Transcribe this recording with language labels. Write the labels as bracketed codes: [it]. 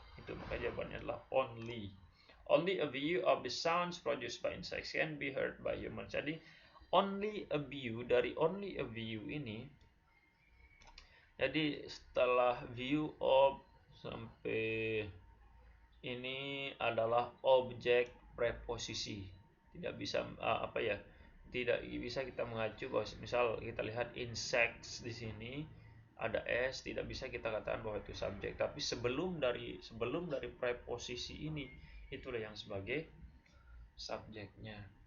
[id] Itu maka jawabannya adalah only. [en] Only a view of the sounds produced by insects can be heard by humans. [id] Jadi [en] only a view, [id] dari only a view ini, jadi setelah view of sampai ini adalah objek preposisi. Tidak bisa tidak bisa kita mengacu bahwa misal kita lihat insects di sini ada s, tidak bisa kita katakan bahwa itu subjek, tapi sebelum dari preposisi ini, itulah yang sebagai subjeknya.